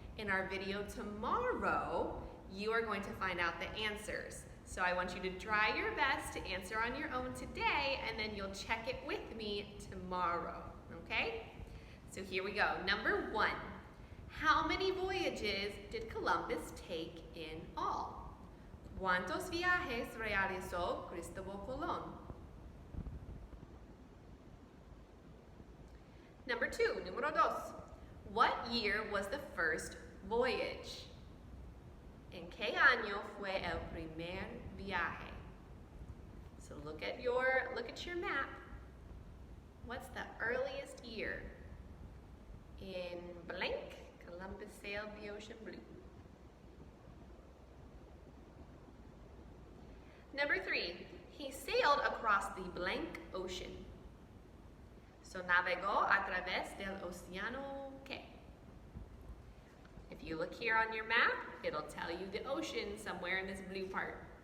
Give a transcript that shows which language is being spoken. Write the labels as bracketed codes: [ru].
[en] In our video tomorrow, you are going to find out the answers. So I want you to try your best to answer on your own today, and then you'll check it with me tomorrow, okay? So here we go. Number 1, how many voyages did Columbus take in all? [es] ¿Cuántos viajes realizó Cristóbal Colón? [en] Number 2, [es] número 2, [en] what year was the first voyage? [es] ¿En qué año fue el primer viaje? [en] So look at your map. What's the earliest year? In blank, Columbus sailed the ocean blue. Number 3, he sailed across the blank ocean. [es] So navegó a través del océano ¿qué? [en] If you look here on your map, it'll tell you the ocean somewhere in this blue part.